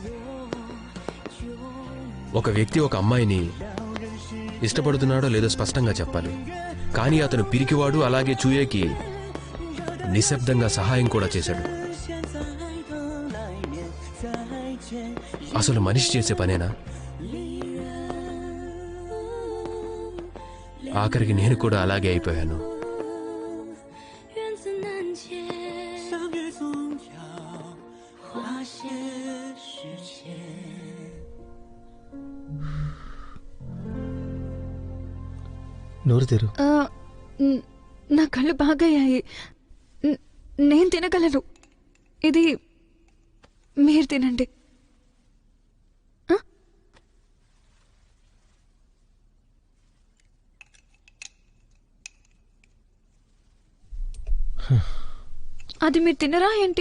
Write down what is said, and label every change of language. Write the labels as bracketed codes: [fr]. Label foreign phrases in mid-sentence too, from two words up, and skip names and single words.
[te] ఒక వ్యక్తి ఒక అమ్మాయిని ఇష్టపడుతున్నాడో లేదో స్పష్టంగా చెప్పాలి, కానీ అతను పిరికివాడు. అలాగే చూయేకి నిశ్శబ్దంగా సహాయం కూడా చేశాడు. అసలు మనిషి చేసే పనేనా? ఆఖరికి నేను కూడా అలాగే అయిపోయాను. [zh] 缘自难解，相约总要花些时间。 [te] నోరు తెరు. నా కళ్ళు బాగయ్యాయి. నేను తినగలను. ఇది మీరు తినండి. అది మీరు తినరా ఏంటి?